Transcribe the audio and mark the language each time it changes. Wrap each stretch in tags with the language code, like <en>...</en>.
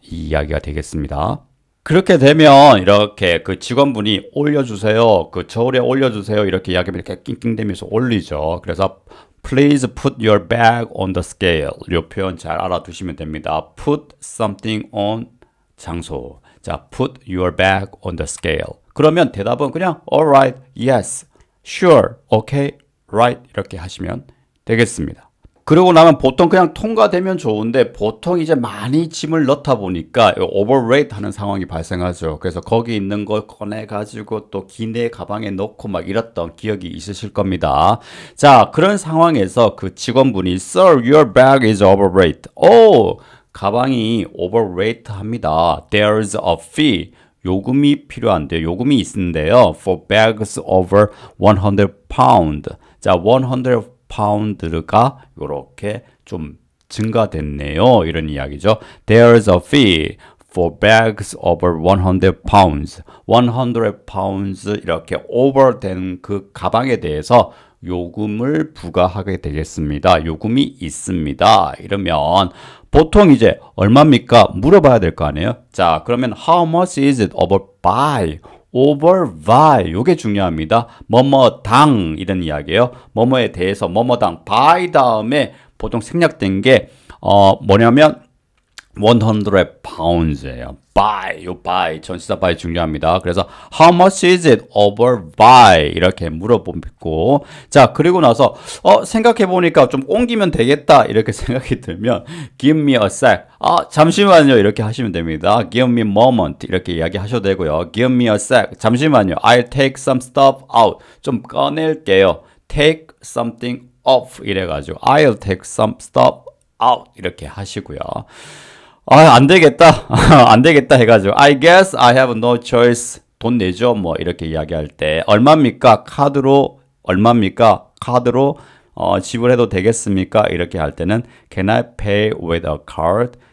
<ko>이 이야기가 되겠습니다. 그렇게 되면 이렇게 그 직원분이 올려주세요. 그 저울에 올려주세요. 이렇게 이야기하면 이렇게 낑낑대면서 올리죠.</ko> <en>그래서 Please put your bag on the scale.</en> <ko>이 표현 잘 알아두시면 됩니다.</ko> <en>Put something on 장소. 자, put your bag on the scale.</en> <ko>그러면 대답은 그냥</ko> <en>alright, yes, sure, okay, right</en> <ko>이렇게 하시면 되겠습니다. 그러고 나면 보통 그냥 통과되면 좋은데 보통 이제 많이 짐을 넣다 보니까 overweight 하는 상황이 발생하죠. 그래서 거기 있는 걸 꺼내 가지고 또 기내 가방에 넣고 막 이랬던 기억이 있으실 겁니다. 자, 그런 상황에서 그 직원분이</ko> <en>Sir, your bag is overweight.</en> <ko>오, 가방이 overweight 합니다.</ko> <en>There's a fee.</en> <ko>요금이 필요한데요. 요금이 있는데요.</ko> <en>For bags over 100 pound.</en> <ko>자, 100 파운드가 이렇게 좀 증가됐네요. 이런 이야기죠.</ko> <en>There's a fee for bags over 100 pounds.</en> <ko>100 pounds 이렇게 over된 그 가방에 대해서 요금을 부과하게 되겠습니다. 요금이 있습니다. 이러면 보통 이제 얼마입니까? 물어봐야 될 거 아니에요?</ko> <en>자, 그러면 how much is it over by?</en> <ko>over by 요게 중요합니다. 뭐뭐당 이런 이야기예요. 뭐뭐에 대해서 뭐뭐당 by 다음에 보통 생략된 게 뭐냐면 100 pounds예요. by 요 by 전치사 by 중요합니다. 그래서</ko> <en>how much is it over by</en> <ko>이렇게 물어보고 자 그리고 나서 생각해 보니까 좀 옮기면 되겠다 이렇게 생각이 들면</ko> <en>give me a sec</en> <ko>잠시만요 이렇게 하시면 됩니다.</ko> <en>give me a moment</en> <ko>이렇게 이야기하셔도 되고요.</ko> <en>give me a sec 잠시만요. I'll take some stuff out</en> <ko>좀 꺼낼게요.</ko> <en>take something off 이래가지고 I'll take some stuff out</en> <ko>이렇게 하시고요. 안 되겠다. 안 되겠다 해가지고</ko> <en>I guess I have no choice.</en> <ko>돈 내죠. 뭐 이렇게 이야기할 때 얼마입니까? 카드로 얼마입니까? 카드로 지불해도 되겠습니까? 이렇게 할 때는</ko> <en>Can I pay with a card?</en>